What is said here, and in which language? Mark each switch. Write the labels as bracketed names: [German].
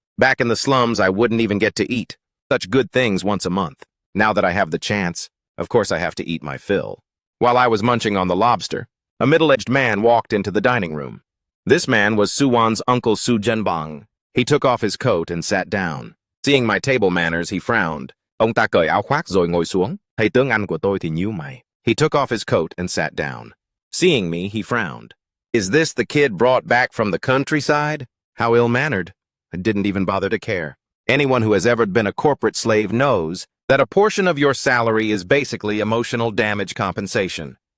[English] Back in the slums, I wouldn't even get to eat such good things once a month. Now that I have the chance, of course I have to eat my fill. While I was munching on the lobster, a middle-aged man walked into the dining room. This man was Su Wan's uncle Su Zhenbang. He took off his coat and sat down. Seeing my table manners, he frowned. [Vietnamese] Ông ta cởi áo khoác rồi ngồi xuống. Thầy tướng ăn của tôi thì nhíu mày. [English] He took off his coat and sat down. Seeing me, he frowned. Is this the kid brought back from the countryside? How ill-mannered. I didn't even bother to care. Anyone who has ever been a corporate slave knows that a portion of your salary is basically emotional damage compensation.